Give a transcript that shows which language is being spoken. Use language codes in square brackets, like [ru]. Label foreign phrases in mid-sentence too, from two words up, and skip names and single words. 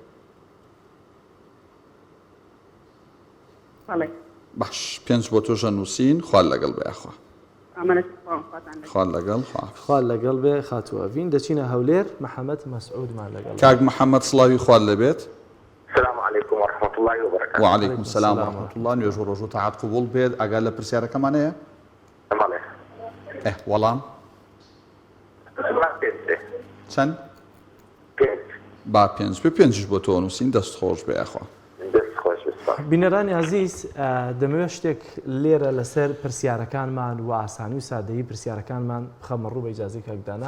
[ckb] بەڵێ. باش 5 بۆ تۆژە نووسین خوال لەگەڵ بێ ئەخوا. ئامانەتی خواوەم خواتان لێ. خوال لەگەڵ خوال لەگەڵ بێ خاتووەڤین. دەچینە هەولێر محەممەد مەسعودمان لەگەڵ. کاک محەممەد سڵاوی خوال لەبێت. [ar] السلام عليكم ورحمة الله وبركاته. وعليكم السلام ورحمة الله. [ckb] نوێژ و ڕۆژ و تاعات قبوڵ بێت. ئەگەر لە پرسیارەکەمانەیە؟ بەڵێ. وەڵام؟ چەند؟ 5. با 5 بێ 5 بۆ تۆ نووسین دەست خۆش بێ ئەخوا. دەست خۆش بێت. بینەرانی عزیز دەمەوێت شتێک لێرە لەسەر پرسیارەکانمان و ئاسانی و سادەیی پرسیارەکانمان بخەمە ڕوو بە ئیجازەی کاکدانا.